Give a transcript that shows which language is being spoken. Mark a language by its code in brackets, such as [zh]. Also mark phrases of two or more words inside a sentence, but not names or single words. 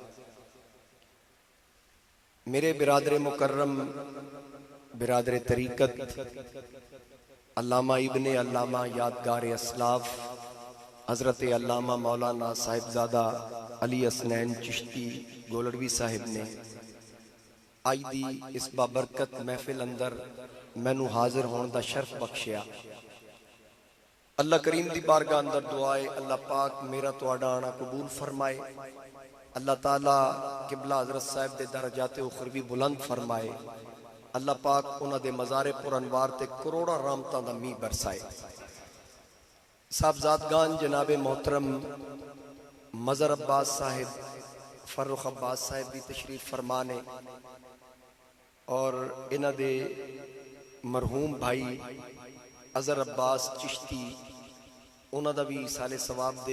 [pa] میرے برادر مکرم برادر طریقت علامہ ابن علامہ یادگار اسلاف حضرت علامہ مولانا صاحبزادہ علی حسنین چشتی گولڑوی صاحب نے آج دی اس بابرکت محفل اندر میں نو حاضر ہون دا شرف بخشیا اللہ کریم دی بارگاہ اندر دعائے اللہ پاک میرا تواڈا آنا قبول فرمائے اللہ تعالیٰ قبلہ حضرت صاحب دے درجات اخروی بلند فرمائے اللہ پاک انہاں دے مزار پر انوار تے کروڑا رحمتاں دا می برسائے صاحبزادگان جناب محترم مظہر عباس صاحب فرخ عباس صاحب بھی تشریف فرمانے اور انہاں دے مرحوم بھائی اظہر عباس چشتی انہاں دا بھی سال ثواب دے